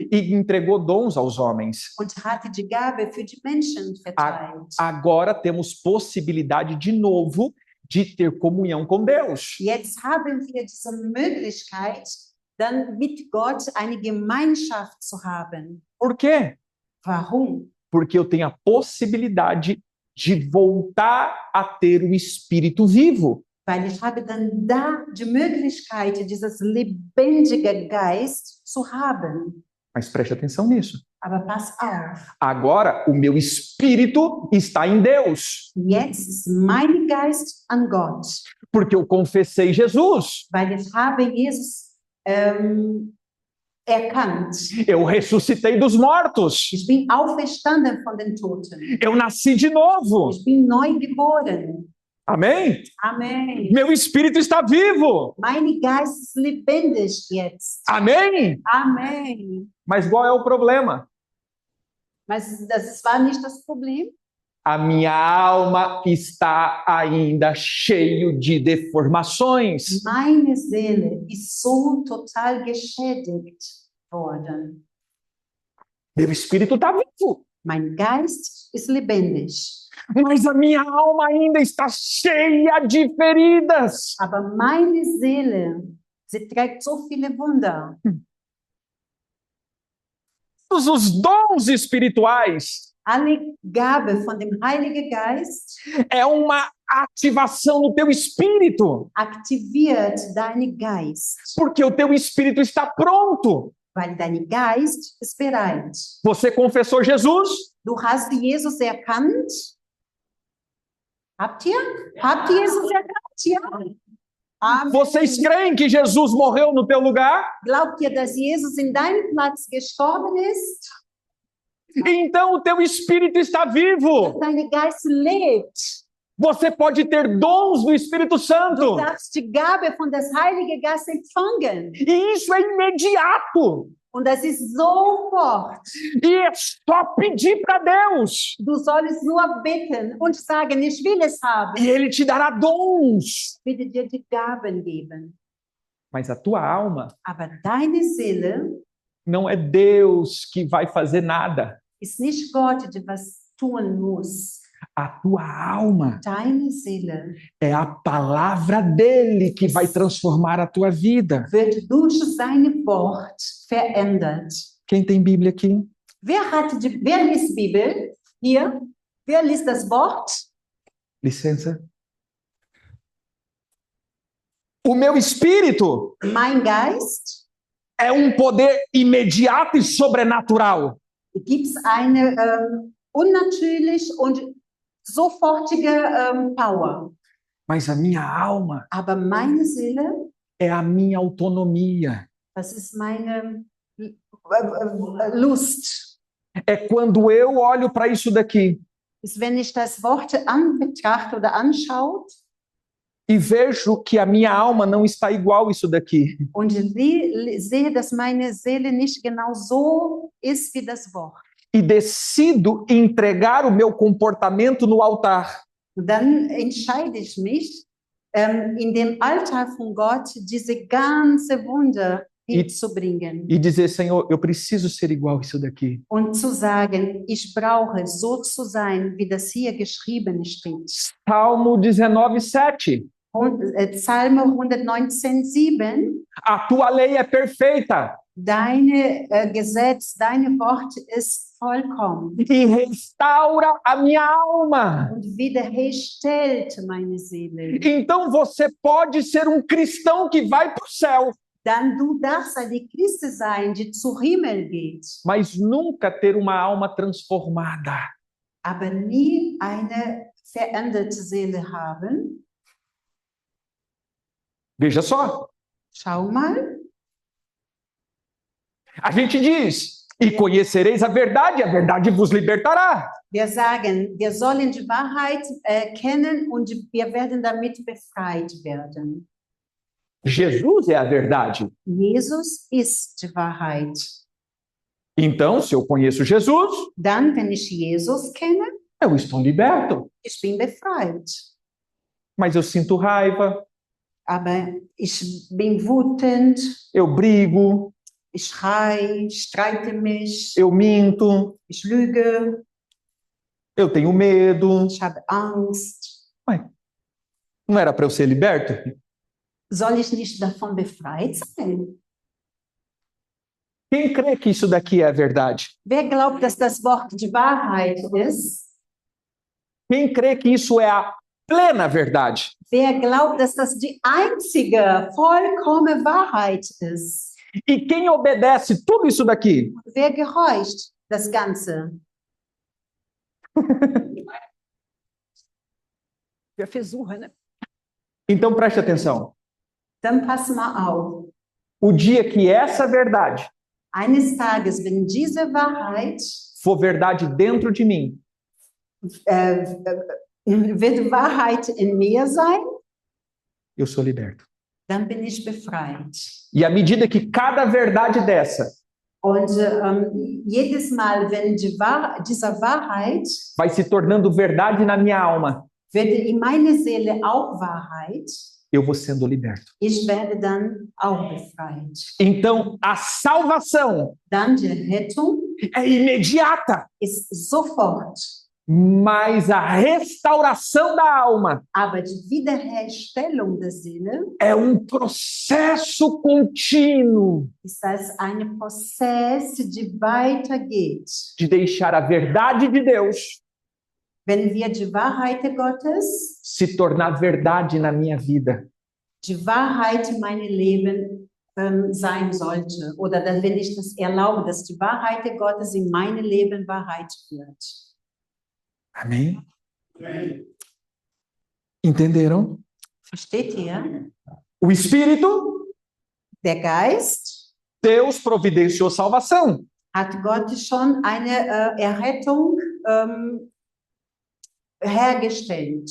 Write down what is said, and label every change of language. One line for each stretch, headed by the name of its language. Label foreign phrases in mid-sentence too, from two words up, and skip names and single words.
Portuguese: e entregou dons aos homens.
German: und hatte die Gabe für die Menschen verteilt.
Portuguese: Agora temos possibilidade de novo de ter comunhão com Deus.
German: Jetzt haben wir diese Möglichkeit, dann mit Gott eine Gemeinschaft zu haben.
Portuguese: Por quê?
German: Warum?
Portuguese: Porque eu tenho a possibilidade de voltar a ter o Espírito vivo.
German: Weil ich habe dann da die Möglichkeit, dieses lebendige Geist zu haben.
Portuguese: Mas preste atenção nisso.
German: Aber pass auf,
Portuguese: Agora, o meu espírito está em Deus,
German: jetzt ist mein Geist an Gott,
Portuguese: porque eu confessei Jesus.
German: weil ich habe Jesus erkannt.
Portuguese: Eu ressuscitei dos mortos.
German: Ich bin auferstanden von den Toten.
Portuguese: Eu nasci de novo.
German: Ich bin neu geboren.
Portuguese: Amém?
German: Amen.
Portuguese: Meu espírito está vivo.
German: Mein Geist ist lebendig jetzt.
Portuguese: Amém?
German: Amen.
Portuguese: Mas qual é o problema?
German: Mas das war nicht das Problem.
Portuguese: A minha alma está ainda cheio de deformações.
German: Meine Seele ist so total geschädigt worden.
Portuguese: Meu espírito está vivo,
German: Mein Geist ist lebendig.
Portuguese: mas a minha alma ainda está cheia de feridas.
German: Aber meine Seele, sie trägt so viele Wunder.
Portuguese: Todos os dons espirituais
German: Alle Gabe von dem Heiligen Geist
Portuguese: é uma ativação no teu espírito,
German: aktiviert deinen Geist,
Portuguese: porque o teu espírito está pronto.
German: weil dein Geist ist bereit.
Portuguese: Você confessou Jesus?
German: Du hast Jesus erkannt? Habt ihr? Habt ihr Jesus erkannt? Ja. Amen.
Portuguese: Vocês creem que Jesus morreu no teu lugar?
German: Glaubt ihr, dass Jesus in deinem Platz gestorben ist?
Portuguese: Então o teu espírito está vivo.
German: Dein Geist lebt.
Portuguese: Você pode ter dons do Espírito
German: Du
Portuguese: Santo.
German: darfst die Gabe von des Heiligen Geistes empfangen.
Portuguese: E isso é imediato.
German: Und das ist sofort.
Portuguese: E é só pedir para Deus.
German: Du sollst nur bitten und sagen, ich will es haben.
Portuguese: E Ele te dará dons.
German: Ich will dir die Gaben geben.
Portuguese: Mas a tua alma
German: Aber deine Seele
Portuguese: não é Deus que vai fazer nada.
German: ist nicht Gott, der was tun muss.
Portuguese: A tua alma
German: Deine Seele
Portuguese: é a palavra dele que vai transformar a tua vida.
German: wird durch sein Wort verändert.
Portuguese: Quem tem Bíblia aqui?
German: Wer liest Bibel? Hier? Wer liest das Wort?
Portuguese: Licença. O meu espírito
German: Mein Geist.
Portuguese: é um poder imediato e sobrenatural.
German: Gibt es eine unnatürlich und sofortige Power.
Portuguese: Mas a minha alma
German: Aber meine Seele,
Portuguese: é a minha autonomia.
German: das ist meine Lust.
Portuguese: É quando eu olho para isso daqui
German: Ist, wenn ich das Wort anbetrachte oder anschaue
Portuguese: e vejo que a minha alma não está igual isso daqui.
German: und sehe, dass meine Seele nicht genau so ist wie das Wort.
Portuguese: E decido entregar o meu comportamento no altar.
German: Dann entscheide ich mich, in dem Altar von Gott diese ganze Wunder hinzubringen
Portuguese: E dizer, Senhor, eu preciso ser igual isso daqui.
German: und zu sagen, ich brauche so zu sein, wie das hier geschrieben steht.
Portuguese: Salmo 19:7.
German: Psalm 119,7.
Portuguese: A tua lei é perfeita
German: Deine Gesetz, deine Wort ist vollkommen
Portuguese: e restaura a minha alma.
German: und wiederherstellt meine Seele.
Portuguese: Então você pode ser um cristão que vai para o céu,
German: Dann du darfst eine Christ sein, die zu Himmel geht,
Portuguese: mas nunca ter uma alma transformada.
German: aber nie eine veränderte Seele haben.
Portuguese: Veja só,
German: Schau mal.
Portuguese: a gente diz, e conhecereis a verdade vos libertará.
German: Wir sagen, wir sollen die Wahrheit kennen und wir werden damit befreit werden.
Portuguese: Jesus é a verdade.
German: Jesus ist die Wahrheit.
Portuguese: Então, se eu conheço Jesus,
German: Dann, wenn ich Jesus kenne,
Portuguese: eu estou liberto.
German: Ich bin befreit.
Portuguese: Mas eu sinto raiva,
German: Aber ich bin wütend,
Portuguese: eu brigo,
German: ich schreie, streite mich,
Portuguese: eu minto,
German: ich lüge,
Portuguese: eu tenho medo.
German: ich habe Angst.
Portuguese: Não era para eu ser liberto?
German: Soll ich nicht davon befreit sein?
Portuguese: Quem crê que isso daqui é a verdade?
German: Wer glaubt, dass das Wort die Wahrheit ist?
Portuguese: Quem crê que isso é a plena verdade?
German: Wer glaubt, dass das die einzige, vollkommene Wahrheit ist?
Portuguese: E quem obedece tudo isso daqui?
German: Wer gehorcht das Ganze? Wir versuchen. Ne?
Portuguese: Então preste atenção.
German: Dann pass mal auf.
Portuguese: O dia que essa verdade
German: Eines Tages, wenn diese Wahrheit
Portuguese: for verdade dentro de mim,
German: wird Wahrheit in mir sein,
Portuguese: eu sou liberto.
German: dann bin ich befreit.
Portuguese: E à medida que cada verdade dessa
German: Und jedes Mal, wenn diese Wahrheit
Portuguese: vai se tornando verdade na minha alma,
German: wird in meine Seele auch Wahrheit,
Portuguese: eu vou sendo liberto.
German: ich werde dann auch befreit.
Portuguese: Então, a salvação
German: Dann die Rettung
Portuguese: é imediata,
German: ist sofort,
Portuguese: mas a restauração da alma
German: aber die Wiederherstellung der Seele
Portuguese: é um processo contínuo
German: ist als ein Prozess, die weitergeht.
Portuguese: de deixar a verdade de Deus
German: Wenn wir die Wahrheit Gottes,
Portuguese: se tornar verdade na minha vida.
German: die Wahrheit in meinem Leben sein sollte, oder wenn ich das erlaube, dass die Wahrheit Gottes in meinem Leben Wahrheit wird.
Portuguese: Amém? Entenderam?
German: Versteht ihr?
Portuguese: O Espírito,
German: Der Geist
Portuguese: Deus providenciou salvação.
German: hat Gott schon eine Errettung hergestellt.